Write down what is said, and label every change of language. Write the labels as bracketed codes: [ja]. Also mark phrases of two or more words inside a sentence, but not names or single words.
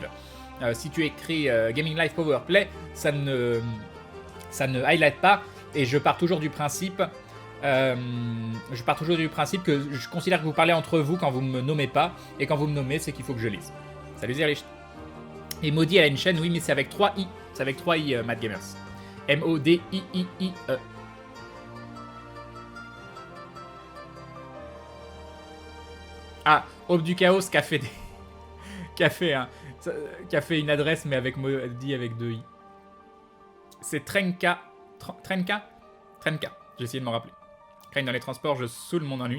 [fr] Si tu écris Gaming Live Powerplay, ça ne highlight pas. Et je pars toujours du principe... que je considère que vous parlez entre vous quand vous me nommez pas. Et quand vous me nommez, c'est qu'il faut que je lise. Salut Zerlich. Et Maudit, elle a une chaîne, oui, mais c'est avec 3 i. C'est avec 3 i, Mad Gamers. M-O-D-I-I-I-E. Ah, Aube du Chaos qui a fait qui a fait une adresse mais avec Maudit avec 2 i. C'est Trenka. Trenka. J'ai essayé de m'en rappeler. Crane dans les transports, je saoule mon ennui.